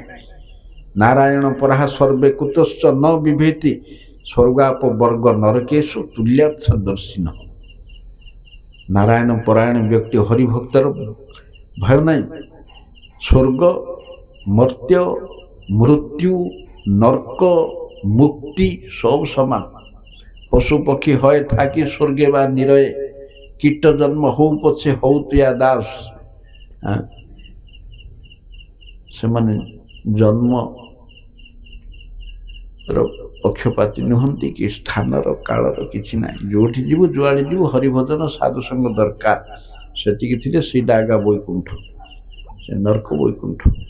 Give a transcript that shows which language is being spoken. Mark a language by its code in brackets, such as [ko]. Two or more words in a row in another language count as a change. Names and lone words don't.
[sa] ନାରାୟଣ ପରାହା ସର୍ବେ କୁତଶ୍ଚ ନ ବିଭେତି, ସ୍ୱର୍ଗାପ ବର୍ଗ ନରକେଶୁ ତୁଲ୍ୟାଚ୍ଛ ଦର୍ଶିନ। [or] ନାରାୟଣ ପରାୟଣ ବ୍ୟକ୍ତି, ହରିଭକ୍ତର ଭୟ ନାହିଁ। ସ୍ୱର୍ଗ, ମର୍ତ୍ତ୍ୟ, ମୃତ୍ୟୁ, ନର୍କ, ମୁକ୍ତି ସବ ସମାନ। [bn] পশু পক্ষী হয় থাকি স্বর্গে বা নিরয়ে, কীট জন্ম হউ পছে হউ তুয়া দাস। [or] ସେମାନେ ଜନ୍ମର ପକ୍ଷପାତୀ ନୁହନ୍ତି କି ସ୍ଥାନର କାଳର କିଛି ନାହିଁ। ଯୋଉଠି ଯିବୁ, ଯୁଆଡ଼େ ଯିବୁ, ହରିଭଜନ ସାଧୁସଙ୍ଗ ଦରକାର। ସେତିକି ଥିଲେ ସେଇଟା ଆଗା ବୈକୁଣ୍ଠ, ସେ ନର୍କ ବୈକୁଣ୍ଠ।